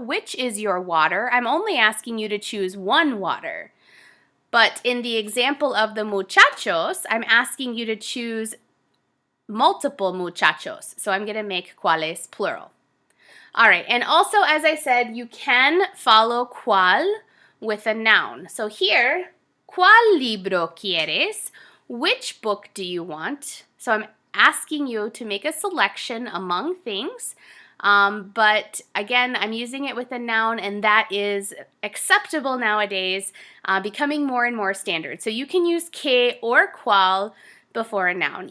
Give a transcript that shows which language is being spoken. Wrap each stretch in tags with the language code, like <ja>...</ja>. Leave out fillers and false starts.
<en>Which is your water? I'm only asking you to choose one water. But in the example of the muchachos, I'm asking you to choose multiple muchachos. So I'm going to make cuáles plural. All right, and also, as I said, you can follow cual with a noun.</en> <es>So here, ¿cuál libro quieres?</es> <en>Which book do you want? So I'm asking you to make a selection among things. But again, I'm using it with a noun, and that is acceptable nowadays, becoming more and more standard. So you can use que or cual before a noun.</en>